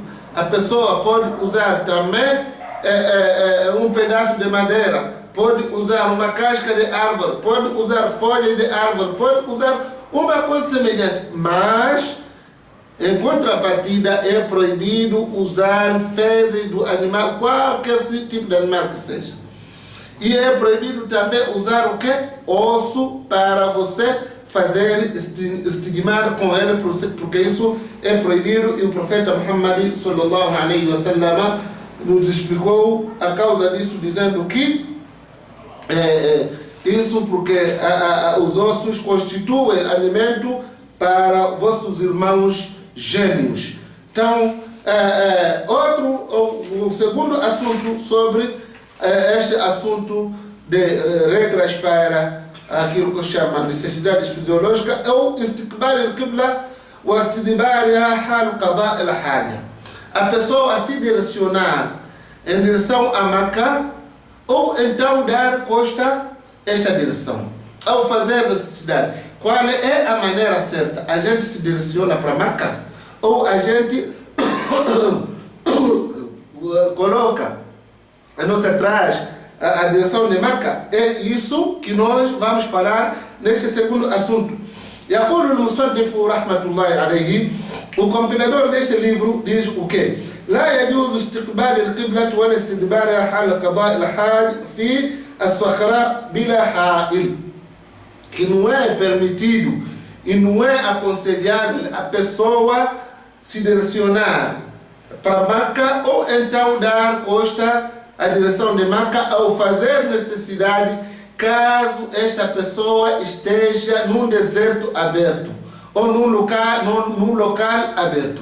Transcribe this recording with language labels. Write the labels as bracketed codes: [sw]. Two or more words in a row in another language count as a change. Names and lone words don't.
[pt] A pessoa pode usar também um pedaço de madeira, pode usar uma casca de árvore, pode usar folhas de árvore, pode usar uma coisa semelhante, mas em contrapartida é proibido usar fezes do animal, qualquer tipo de animal que seja. E é proibido também usar o que? Osso para você fazer estigmar com ele, porque isso é proibido, e o profeta Muhammad [ar] صلى الله عليه وسلم [pt] nos explicou a causa disso, dizendo que isso porque os ossos constituem alimento para vossos irmãos gênios. Então, o segundo assunto sobre este assunto de regras para aquilo que chama necessidades fisiológicas é o [ar] استقبال القبلة واستدبارها حال قضاء الحاجة. [pt] A pessoa se direcionar em direção a Meca ou então dar costa esta direção. Ao fazer necessidade, qual é a maneira certa? A gente se direciona para Meca ou a gente coloca a nossa trás a direção de Meca? É isso que nós vamos falar neste segundo assunto. [ar] يقول المصنف رحمة الله عليه [pt] O compilador deste livro diz o quê? [ar] لا يجوز استقبال القبلة ولا استدبارها حال قضاء الحاج في الصخرة بلا حائل. [pt] Que não é permitido e não é aconselhável a pessoa se direcionar para Meca ou então dar costa à direção de Meca ao fazer necessidade, caso esta pessoa esteja num deserto aberto ou num local aberto.